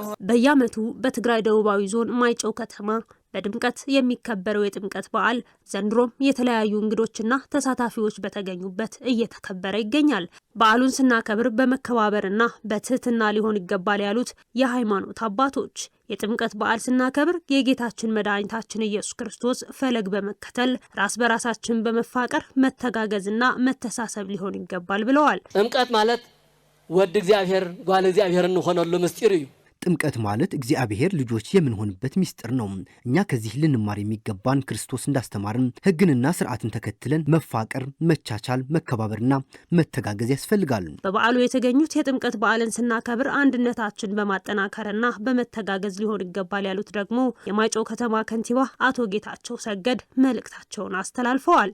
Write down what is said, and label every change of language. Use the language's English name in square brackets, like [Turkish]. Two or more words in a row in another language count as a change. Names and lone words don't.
[Amharic] በየዓመቱ በትግራይ ደቡባዊ ዞን ማይጨው ከተማ በድምቀት የሚከበረው የጥምቀት በዓል ዘንድሮም የተለያዩ እንግዶችና ተሳታፊዎች በተገኙበት እየተከበረ ይገኛል። በዓሉን ስናከብር በመከባበርና በትህትና ሊሆን ይገባል ያሉት የሃይማኖት አባቶች የጥምቀት በዓል ስናከብር የጌታችን መድኃኒታችን ኢየሱስ ክርስቶስ ፈለግ በመከተል ራስ በራሳችን በመፋቀር መተጋገዝና መተሳሰብ ሊሆን ይገባል ብለዋል። [Tigrinya] ጥምቀት ማለት ወድ እግዚአብሔር ጓል እግዚአብሔር እንሆነሉ ምስጢር እዩ። [Amharic] ጥምቀት ማለት እግዚአብሔር ልጆች የምንሆንበት ሚስጥር ነው። እኛ ከዚህ ልንማር የሚገባን ክርስቶስ እንዳስተማርን ሕግንና ስርዓትን ተከትለን መፋቀር፣ መቻቻል፣ መከባበርና መተጋገዝ ያስፈልጋል። በበዓሉ የተገኙት የጥምቀት በዓልን ስናከብር አንድነታችን በማጠናከርና በመተጋገዝ ሊሆን ይገባል ያሉት ደግሞ የማይጨው ከተማ ከንቲባ አቶ ጌታቸው ሰገድ መልእክታቸውን አስተላልፈዋል።